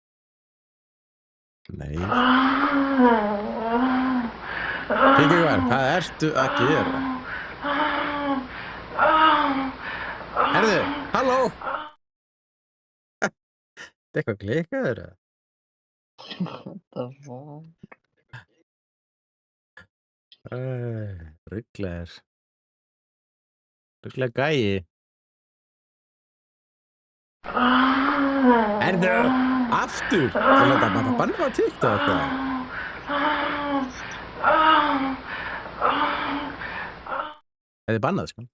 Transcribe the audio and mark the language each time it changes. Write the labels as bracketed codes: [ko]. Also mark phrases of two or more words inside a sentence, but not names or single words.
[is] Nei. Kikkivar, hvað ertu að gera? Herðu, halló! Þetta eitthvað klikkaður eða? [en] What the fuck? [is] Rugglaður. Rugglaður gæi. Herðu, aftur! Þannig að þetta banna á TikTok eða? Þetta er bannað, sko.